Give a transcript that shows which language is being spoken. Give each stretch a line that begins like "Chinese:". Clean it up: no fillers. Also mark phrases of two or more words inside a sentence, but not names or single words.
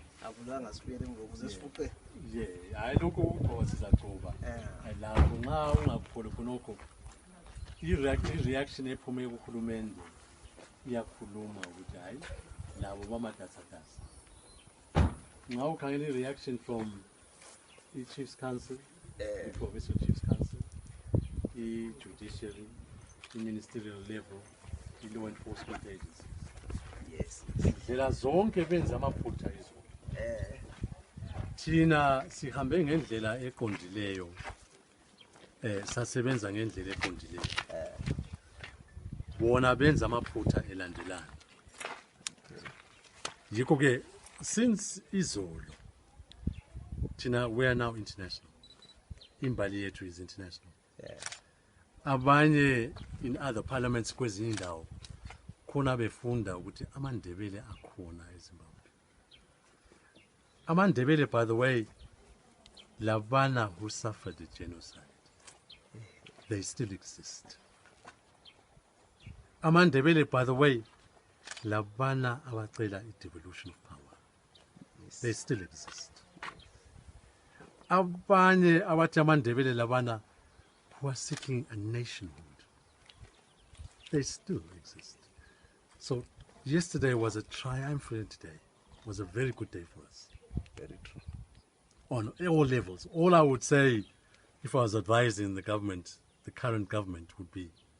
North Ndebele: Singabulanga sibuyele ngokuze sifuqe. Hayi lokho ukugcoba sizagcoba. Lapho nxa ungakupholi khonokho i-reaction ephume kuhulumende iyakhuluma ukuthi hayi labo bamatasatasa. Nxa ukhangela
English: i-reaction from
North Ndebele: i-Chiefs Council, i-Provincial Chiefs Council, i-Judiciary,
English: i-Ministerial level, i-Law Enforcement Agencies. Yes.
North Ndebele: Ndlela zonke benza amaphutha izolo. Thina sihambe ngendlela eqondileyo. Sasebenza ngendlela eqondileyo. Bona benza amaphutha elandelana. Yikho ke since izolo thina
English: we are now international.
North Ndebele: Imbali yethu
English: is international.
North Ndebele: Abanye
English: in other parliaments
North Ndebele: kwezinye indawo khona befunda ukuthi amandebele akhona eZimbabwe. Amandebele,
English: by the way, labana who suffered the genocide, they still exist. Amandebele, by the way,
North Ndebele: labana abacela
English: devolution of power, they still exist.
North Ndebele: Abanye abathi amandebele labana
English: who are seeking a nationhood, they still exist. So yesterday was a triumphant day. It was a very good day for us. Very true. On all levels. All I would say, if I was advising the government, the current government, would be